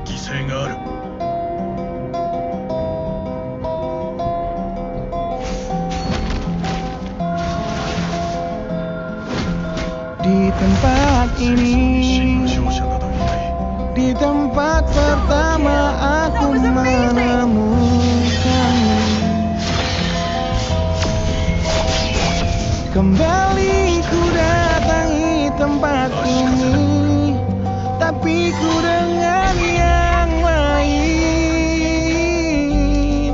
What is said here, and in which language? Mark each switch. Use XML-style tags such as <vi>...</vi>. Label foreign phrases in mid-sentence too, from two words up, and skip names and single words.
<ja>性がある。</ja> <id>Di tempat</id> <ja>戦争に真</ja> <id>ini,</id> <ja>の勝者などいない。</ja> <id>di tempat pertama aku menemukanmu. Kembali ku datangi tempat ini, tapi ku dengan yang lain.</id>